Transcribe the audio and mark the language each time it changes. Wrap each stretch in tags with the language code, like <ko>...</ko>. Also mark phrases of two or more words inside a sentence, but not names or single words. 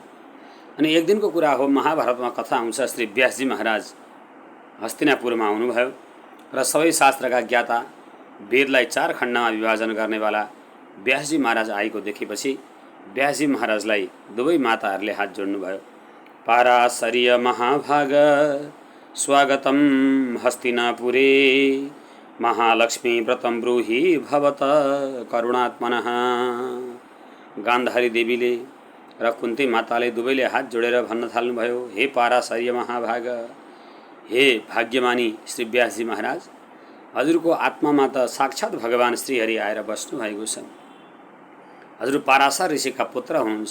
<ne>अनि एक दिनको कुरा हो, महाभारतमा कथा आउँछ, श्री व्यासजी महाराज हस्तिनापुरमा आउनुभयो र सबै शास्त्रका ज्ञाता, वेदलाई 4 खण्डमा विभाजन गर्नेवाला व्यासजी महाराज आएको देखेपछि व्यासजी महाराजलाई दुवै माताहरूले हात जोड्नुभयो।</ne> <sa>पाराशर्य महाभाग स्वागतम हस्तिनापुरे, महालक्ष्मी व्रतम ब्रूहि भवत करुणात्मनः।</sa> <ne>गान्धारी देवीले र कुन्ती माताले दुवैले हात जोडेर भन्न थाल्नुभयो,</ne> <sa>हे पाराशर्य महाभाग,</sa> <ne>हे भाग्यमानी श्री व्यासजी महाराज, हजुरको आत्मामा त साक्षात् भगवान श्रीहरि आएर बस्नु भएको छ। हजुर पाराशर ऋषिका पुत्र हुनुहुन्छ।</ne>